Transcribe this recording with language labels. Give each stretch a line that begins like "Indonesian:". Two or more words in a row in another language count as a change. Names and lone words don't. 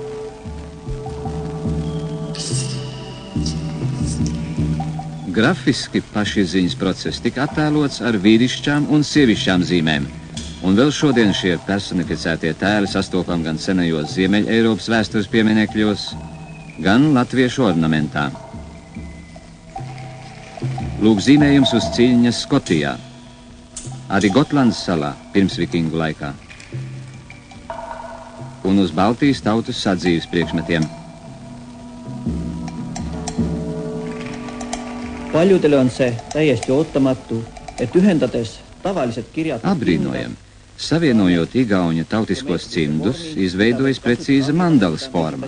Latvian: Grafiski pašizziņas process tika attēlots ar vīrišķām un sievišķām zīmēm, un vēl šodien šie personificētie tēli sastopam gan senajos Ziemeļeiropas vēstures pieminekļos, gan latviešu ornamentā. Lūk zīmējums uz ciļņas Skotijā, arī Gotlandas salā pirms vikingu laikā, un uz Baltijas tautas sadzīves priekšmetiem.
Estonian: Paljudele on se täiesti ootamatu, et ühendades tavaliset kirjad...
Latvian: Abrīnojam, savienojot igauņu tautiskos cimdus, izveidojas precīza mandalas forma.